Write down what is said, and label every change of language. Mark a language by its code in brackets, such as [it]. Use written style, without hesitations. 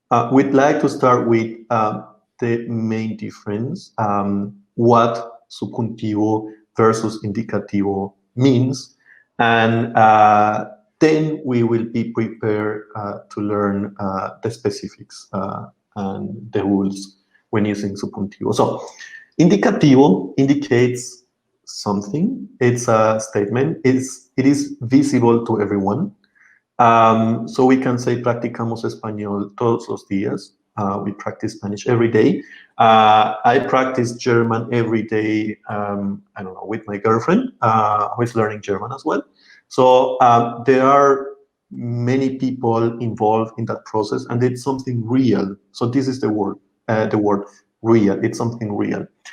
[en] We'd like to start with the main difference, what subjuntivo versus indicativo means, and then we will be prepared to learn the specifics and the rules when using subjuntivo. So, indicativo indicates something. It's a statement. It is visible to everyone. So we can say [es] practicamos español todos los días. [en] We practice Spanish every day. I practice German every day, I don't know, with my girlfriend, who is learning German as well. So there are many people involved in that process, and it's something real. So this is the word real. It's something real.